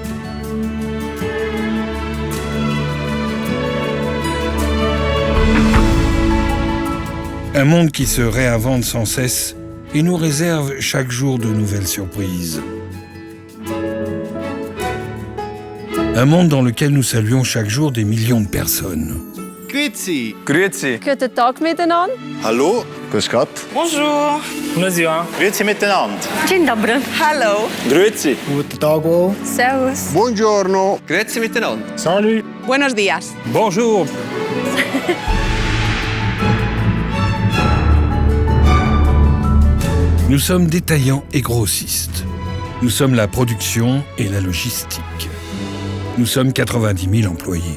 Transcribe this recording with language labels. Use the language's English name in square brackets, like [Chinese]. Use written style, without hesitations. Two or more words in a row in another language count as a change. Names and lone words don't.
[French] Un monde qui se réinvente sans cesse et nous réserve chaque jour de nouvelles surprises. Un monde dans lequel nous saluons chaque jour des millions de personnes. [Swiss German] Grüezi. Grüezi. [German] Guten Tag miteinander. Hallo. Grüß Gott. [Romanian] Bonjour. Bună ziua. [Swiss German] Grüezi miteinander. [Polish] Dzień dobry. [English] Hello. [Swiss German] Grüezi. [German] Guten Tag auch. Servus. [Italian] Buongiorno. [Swiss German] Grüezi miteinander. [French] Salut. [Spanish] Buenos días. [French] Bonjour. Nous sommes détaillants et grossistes. Nous sommes la production et la logistique. Nous sommes 90 000 employés.